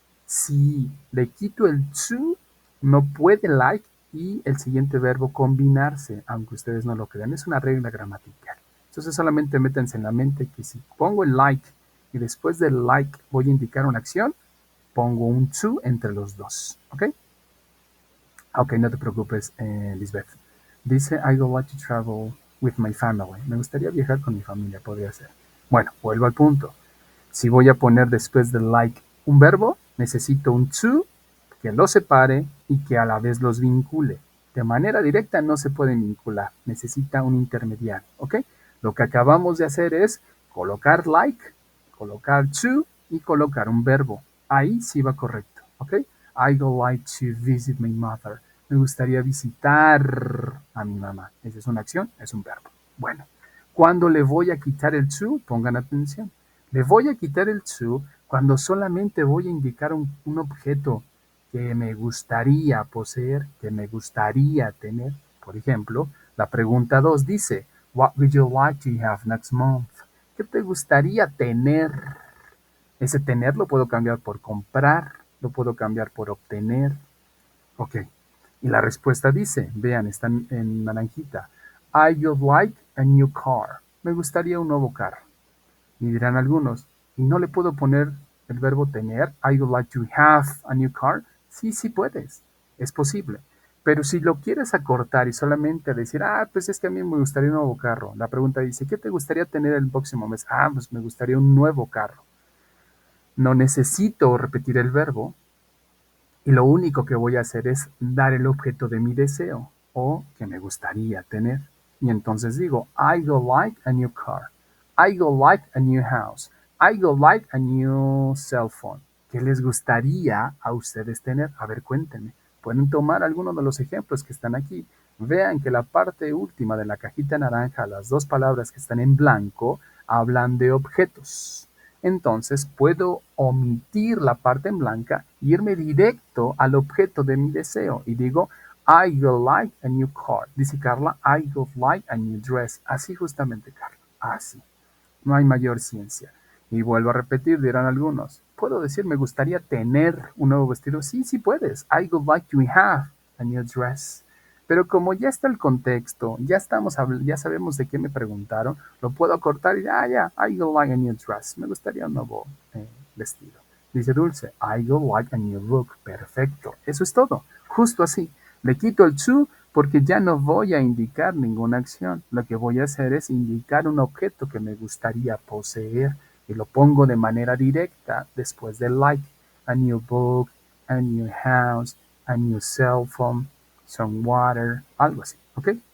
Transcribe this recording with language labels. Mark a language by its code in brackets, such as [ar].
[es] Si le quito el to, no puede like y el siguiente verbo combinarse, aunque ustedes no lo crean. Es una regla gramatical. Entonces solamente métanse en la mente que si pongo el like y después del like voy a indicar una acción, pongo un to entre los dos. ¿Ok? Ok, no te preocupes, Lisbeth. [en] Dice, I would like to travel with my family. [es] Me gustaría viajar con mi familia, podría ser. Bueno, vuelvo al punto. Si voy a poner después del like un verbo, necesito un to que lo separe y que a la vez los vincule. De manera directa no se pueden vincular, necesita un intermediario, ¿ok? Lo que acabamos de hacer es colocar like, colocar to y colocar un verbo. Ahí sí va correcto, ¿ok? [en] I would like to visit my mother. [es] Me gustaría visitar a mi mamá. Esa es una acción, es un verbo. Bueno, cuando le voy a quitar el to, pongan atención. Le voy a quitar el to cuando solamente voy a indicar un objeto que me gustaría poseer, que me gustaría tener. Por ejemplo, la pregunta 2 dice, [en] What would you like to have next month? [es] ¿Qué te gustaría tener? Ese tener lo puedo cambiar por comprar, lo puedo cambiar por obtener. Ok. Y la respuesta dice, vean, está en naranjita. [en] I would like a new car. [es] Me gustaría un nuevo carro. Y dirán algunos, ¿y no le puedo poner el verbo tener? [en] I would like to have a new car. [es] Sí, sí puedes. Es posible. Pero si lo quieres acortar y solamente decir, pues es que a mí me gustaría un nuevo carro. La pregunta dice, ¿qué te gustaría tener el próximo mes? Pues me gustaría un nuevo carro. No necesito repetir el verbo y lo único que voy a hacer es dar el objeto de mi deseo o que me gustaría tener. [en] Y entonces digo, I would like a new car. I would like a new house. I would like a new cell phone. [es] ¿Qué les gustaría a ustedes tener? A ver, cuéntenme. Pueden tomar algunos de los ejemplos que están aquí. Vean que la parte última de la cajita naranja, las dos palabras que están en blanco, hablan de objetos. Entonces puedo omitir la parte en blanca e irme directo al objeto de mi deseo y digo, [en] I would like a new car. Dice Carla, I would like a new dress. [es] Así justamente, Carla. Así. No hay mayor ciencia. Y vuelvo a repetir, dirán algunos. ¿Puedo decir, me gustaría tener un nuevo vestido? Sí, sí puedes. [en] I would like to have a new dress. [es] Pero como ya está el contexto, ya sabemos de qué me preguntaron, lo puedo acortar y ya, [en] I would like a new dress. [es] Me gustaría un nuevo vestido. [en] Dice Dulce, I would like a new book. [es] Perfecto. Eso es todo. Justo así. Le quito el to porque ya no voy a indicar ninguna acción. Lo que voy a hacer es indicar un objeto que me gustaría poseer y lo pongo de manera directa después del like. [en] A new book, a new house, a new cell phone, some water, [es] algo así, ¿ok?